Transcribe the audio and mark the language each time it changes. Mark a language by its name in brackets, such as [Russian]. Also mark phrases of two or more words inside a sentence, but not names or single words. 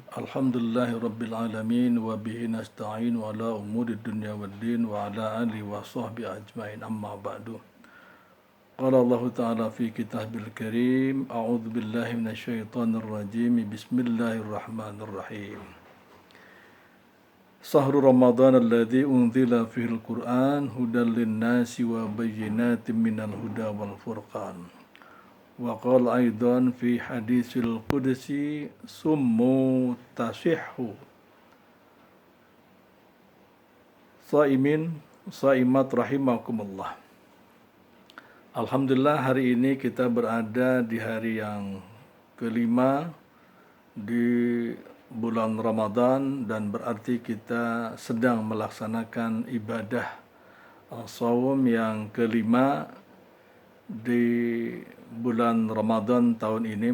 [Arabic] الحمد لله رب العالمين وبه نستعين وعلى أمور الدنيا والدين وعلى آله وصحبه أجمعين أما بعد. قال الله تعالى في الكتاب الكريم أعوذ بالله من الشيطان الرجيم. بسم الله الرحمن الرحيم. شهر رمضان الذي أنزل فيه القرآن هدى للناس وبينات من الهدى والفرقان. وقال أيضا في الحديث القدسي صوموا تصحوا. صائمين صائمات رحمكم الله. [Indonesian] Alhamdulillah, hari ini kita berada di hari yang kelima di bulan Ramadan, dan berarti kita sedang melaksanakan ibadah shaum yang kelima di bulan Ramadan tahun ini.